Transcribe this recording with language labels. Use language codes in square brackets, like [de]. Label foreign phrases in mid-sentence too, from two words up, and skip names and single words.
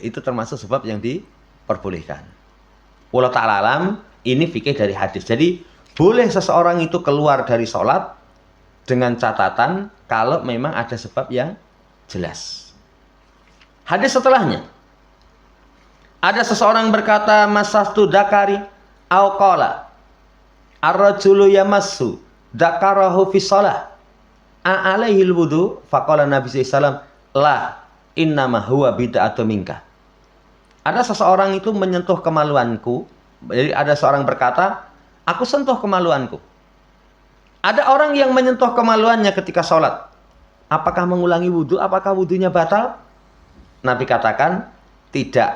[id] Itu termasuk sebab yang diperbolehkan. [ar] والله تعالى أعلم, [id] ini fikih dari hadis. Jadi boleh seseorang itu keluar dari sholat dengan catatan kalau memang ada sebab yang jelas. Hadis setelahnya. Ada seseorang berkata, [ar] مسست ذكري أو قال الرجل يمس ذكره في الصلاة أعليه الوضوء فقال النبي صلى الله لا إنما هو بضعة منك. [id] Ada seseorang itu menyentuh kemaluanku. Jadi ada seorang berkata, aku sentuh kemaluanku. Ada orang yang menyentuh kemaluannya ketika sholat. Apakah mengulangi wudhu? Apakah wudhunya batal? Nabi katakan, tidak.